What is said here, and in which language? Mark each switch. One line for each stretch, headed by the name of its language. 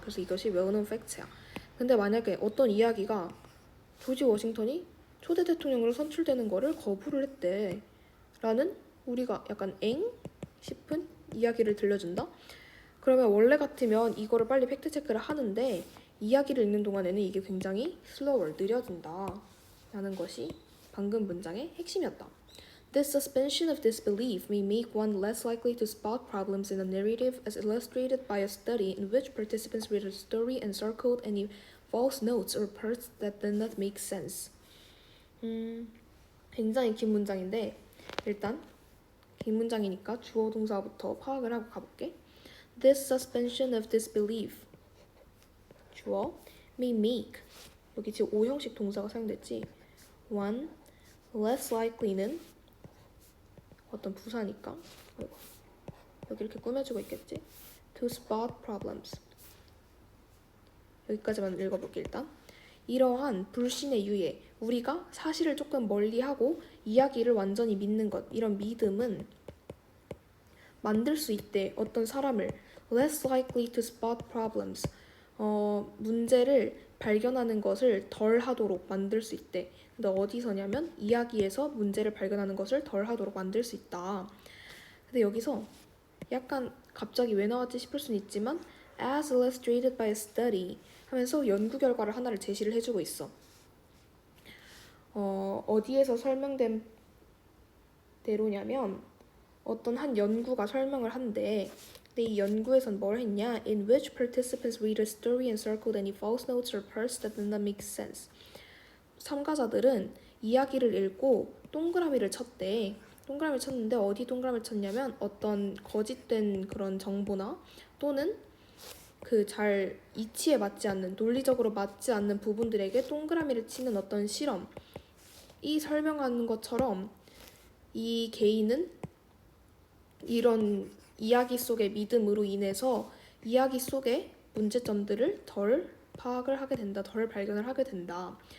Korean: 그래서 이것이
English: well-known fact
Korean: 야. 근데 만약에 어떤 이야기가 조지 워싱턴이 초대 대통령으로 선출되는 거를 거부를 했대 라는 우리가 약간 엥? 싶은 이야기를 들려준다? 그러면 원래 같으면 이거를 빨리 팩트체크를 하는데 이야기를 읽는 동안에는 이게 굉장히 slower, 느려진다 라는 것이 방금 문장의 핵심이었다.
English: This suspension of disbelief may make one less likely to spot problems in a narrative as illustrated by a study in which participants read a story and circled any false notes or parts that did not make sense.
Korean: 굉장히 긴 문장인데 일단 긴 문장이니까 주어 동사부터 파악을 하고 가볼게.
English: This suspension of disbelief
Korean: 주어
English: may make
Korean: 여기 지금 5형식 동사가 사용됐지.
English: one less likely
Korean: 는 어떤 부사니까 여기 이렇게 꾸며주고 있겠지.
English: to spot problems
Korean: 여기까지만 읽어볼게. 일단 이러한 불신의 유예 우리가 사실을 조금 멀리하고 이야기를 완전히 믿는 것 이런 믿음은 만들 수 있대. 어떤 사람을
English: less likely to spot problems
Korean: 문제를 발견하는 것을 덜 하도록 만들 수 있대. 근데 어디서냐면 이야기에서 문제를 발견하는 것을 덜 하도록 만들 수 있다. 근데 여기서 약간 갑자기 왜 나왔지 싶을 수는 있지만
English: as illustrated by a study
Korean: 하면서 연구 결과를 하나를 제시를 해주고 있어. 어디에서 설명된 대로냐면 어떤 한 연구가 설명을 한대. 근데 이 연구에선 뭘 했냐?
English: In which participants read a story and circled any false notes or parts that did not make sense.
Korean: 참가자들은 이야기를 읽고 동그라미를 쳤대. 동그라미를 쳤는데 어디 동그라미를 쳤냐면 어떤 거짓된 그런 정보나 또는 그 잘 이치에 맞지 않는 논리적으로 맞지 않는 부분들에게 동그라미를 치는 어떤 실험 이 설명하는 것처럼 이 개인은 이런 이야기 속의 믿음으로 인해서 이야기 속의 문제점들을 덜 파악을 하게 된다, 덜 발견을 하게 된다.